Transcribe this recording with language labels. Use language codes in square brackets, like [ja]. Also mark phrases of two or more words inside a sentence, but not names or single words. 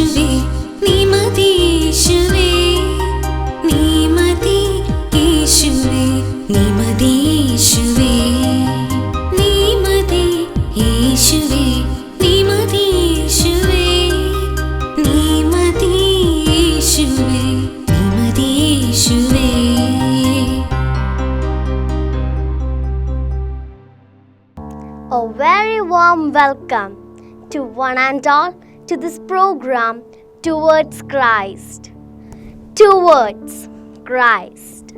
[ta] நீ மதி யேசுவே, நீ மதி யேசுவே, நீ மதி யேசுவே, நீ மதி யேசுவே, நீ மதி யேசுவே, நீ மதி யேசுவே, நீ மதி யேசுவே. [en] A very warm welcome to one and all to this program Towards Christ. Towards Christ.